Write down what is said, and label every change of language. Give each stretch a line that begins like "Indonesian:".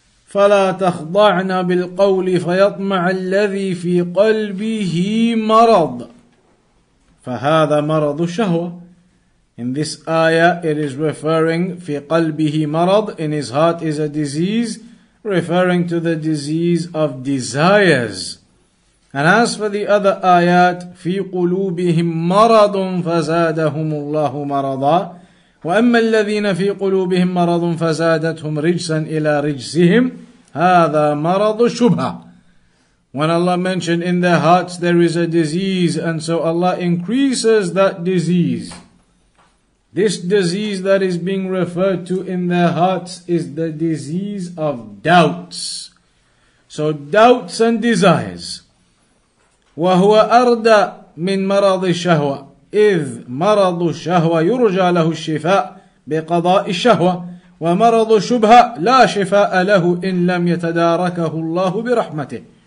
Arabic: فَلَا تَخْضَعْنَا بِالْقَوْلِ فَيَطْمَعَ الَّذِي فِي قَلْبِهِ مَرَضٌ فَهَذَا مَرَضُ الشَّهْوَةِ.
English: In this ayah it is referring
Arabic: فِي قَلْبِهِ مَرَض,
English: in his heart is a disease, referring to the disease of desires. And as for the other ayat,
Arabic: في قلوبهم مرض فزادهم الله مرضا وأما الذين في قلوبهم مرض فزادتهم رجسا إلى رجسهم هذا مرض الشبهة.
English: When Allah mentioned in their hearts there is a disease, and so Allah increases that disease. This disease that is being referred to in their hearts is the disease of doubts. So doubts and desires.
Arabic: وَهُوَ أَرْدَى مِنْ مَرَضِ الشَّهْوَةِ إِذْ مَرَضُ الشَّهْوَةِ يُرْجَى لَهُ الشِّفَاء بِقَضَاءِ الشَّهْوَةِ وَمَرَضُ الشُّبْهَةِ لَا شِفَاءَ لَهُ إِنْ لَمْ يَتَدَارَكَهُ اللَّهُ بِرَحْمَتِهِ.